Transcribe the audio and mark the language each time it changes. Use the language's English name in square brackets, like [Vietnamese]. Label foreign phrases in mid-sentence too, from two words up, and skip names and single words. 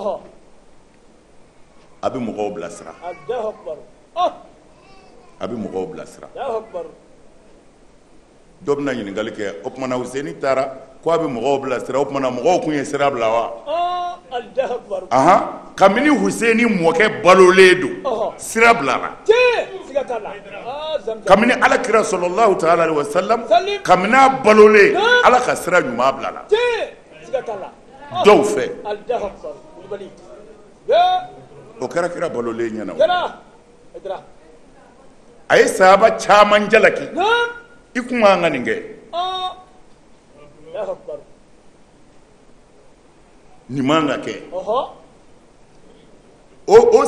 [Bambara] a bɛ mɔgɔw bilasira a bɛ mɔgɔw bilasira dɔ bɛna ɲininkali kɛ o tumana Huseini taara ko a bɛ mɔgɔw bilasira o tumana mɔgɔw kun ye sira bila wa kabini Huseini mɔkɛ balolen don sira bilara kabini Alakira [Arabic] صلى الله تعالى عليه وسلم [Bambara] kabini a balolen Ala ka sira ɲuman bilala dɔw fɛ o kɛra kira balolen ɲɛna a ye sahaba caman jalaki i kun kan ka nin kɛ nin man ka kɛ o